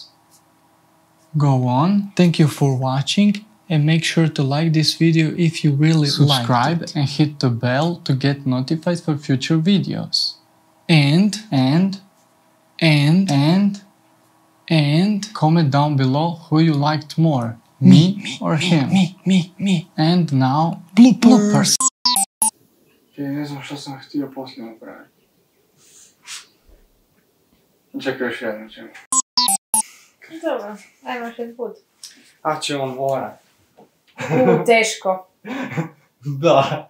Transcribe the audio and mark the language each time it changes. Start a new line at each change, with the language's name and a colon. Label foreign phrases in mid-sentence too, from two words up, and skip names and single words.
English: Go on, thank you for watching, and make sure to like this video if you really subscribe liked it. And hit the bell to get notified for future videos. And comment down below who you liked more, me or him. Me. And now, bloopers.
Croatian: Okay, ne znam što sam htio poslije napraviti. Čekaj još jedno ćemo. Dobro, ajmo još jedan put. A će on morat. Teško. Da.